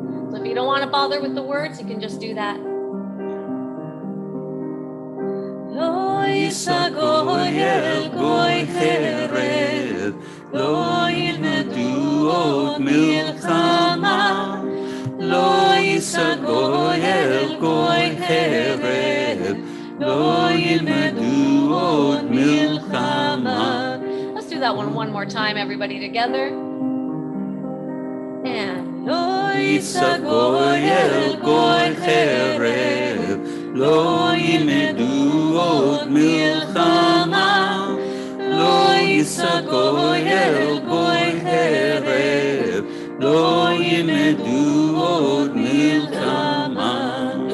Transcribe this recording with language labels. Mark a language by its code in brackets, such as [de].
[en] So if you don't want to bother with the words, you can just do that. [he] לא יישא גוי אל גוי חרב, לא ילמדו עוד מלחמה. לא יישא גוי אל גוי חרב, לא ילמדו עוד מלחמה. [en] Let's do that one more time, everybody together. And [he] לא יישא גוי אל גוי חרב, לא ילמדו עוד מלחמה. לא יישא גוי אל גוי חרב, לא ילמדו עוד מלחמה.